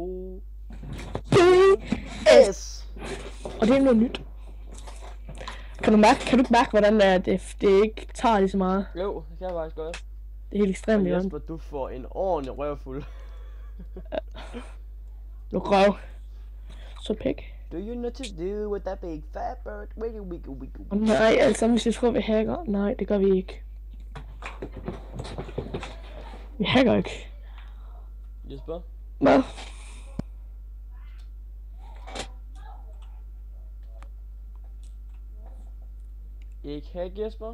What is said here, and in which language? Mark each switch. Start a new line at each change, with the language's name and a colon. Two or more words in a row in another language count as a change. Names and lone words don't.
Danish: PS. Og det er noget nyt. Kan du ikke mærke, hvordan det ikke tager lige så meget? Jo, det kan jeg faktisk godt. Det er helt ekstremt, og Jesper, du får en ordentlig røvfuld. Luk røv. Så pæk.
English: Do you know to do with that big fat bird? Wiggle, wiggle, wiggle.
Danish: Nej, altså hvis jeg tror vi hacker. Nej, det gør vi ikke. Vi hacker ikke. Jesper? Hvad? Ikke hack, Jesper?